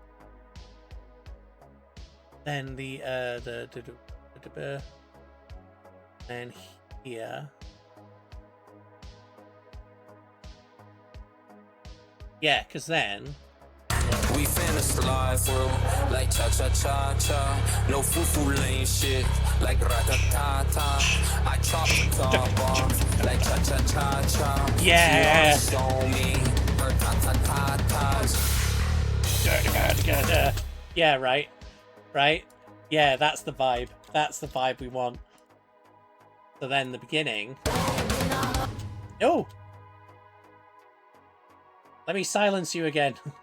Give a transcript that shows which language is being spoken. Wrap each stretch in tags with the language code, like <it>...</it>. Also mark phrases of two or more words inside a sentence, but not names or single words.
<en>Then and here. Yeah, because then We finna slide through like cha-cha-cha-cha. No foo-foo lane shit like rat-a-ta-ta. I chop the top off like cha-cha-cha-cha. Yeah. She wanna show me her ta-ta-ta-tas. Yeah, right. Right? Yeah, that's the vibe. That's the vibe we want. So then the beginning. Oh! Let me silence you again.</en>